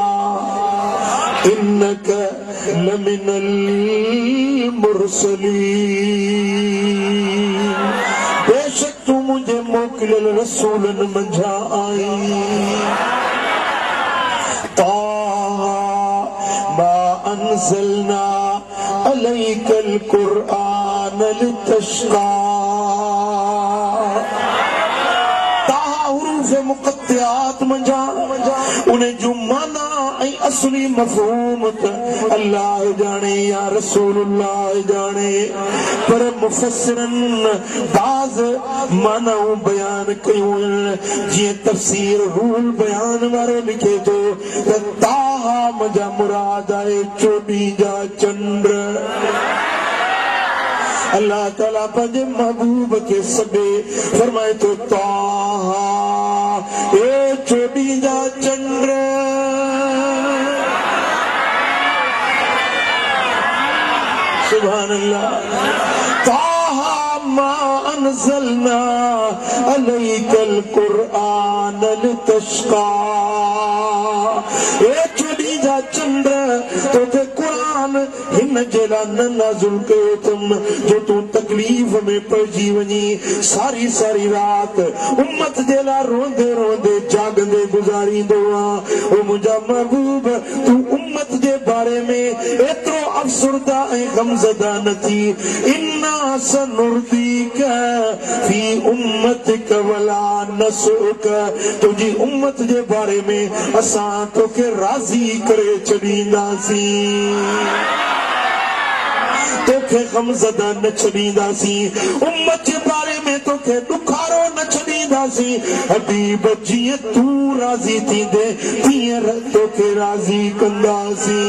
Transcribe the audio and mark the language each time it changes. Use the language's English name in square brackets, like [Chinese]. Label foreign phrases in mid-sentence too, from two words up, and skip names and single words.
[Arabic] إنك لمن المرسلين [Sindhi] बेशक तू मुझे मोकिलियल रसूलन मंझा आई। [Arabic] طه ما أنزلنا عليك القرآن لتشقى. [Sindhi] ताहा हुरूफ़ मुक़त्तिआत मंझा उन्हें जो माना असली मफ़हूम अल्लाह जाने या रसूलुल्लाह जाने, पर मुफ़स्सिरन बाज़ मानाऊं बयान कयूं जीअं तफ़सीर रूल बयान वारो लिखे थो त ताहा मजा मुराद आहे चोॾहीं जा चंड। अल्लाह ताला पंहिंजे महबूब खे सॾे फरमाए थो ताहा ए चोॾहीं जा चंड। [Arabic] سبحان الله. طه ما أنزلنا عليك القرآن لتشقى. [Sindhi] ए चोॾहीं जा चंड तोखे कुरान हिन जे लाइ न नाज़िल कयो अथमि जो तूं तकलीफ़ में पइजी वञी सारी सारी राति उम्मत जे लाइ रोंदे रोंदे जागंदे गुज़ारींदो आहे। ओ मुंहिंजा महबूब तूं उम्मत जे बारे में एतिरो अफ़सुरदा ऐं गमज़दा न थी। [Arabic] إنا سنرضيك في أمتك ولا نسوءك. [Sindhi] तुंहिंजी उम्मत जे बारे में असां तोखे राज़ी करे छॾींदासीं, तोखे गमज़दा न छॾींदासीं। उम्मत जे बारे में तोखे ॾुखारो न छॾींदासीं। हबीब जीअं तूं राज़ी थींदे तीअं तोखे राज़ी कंदासीं।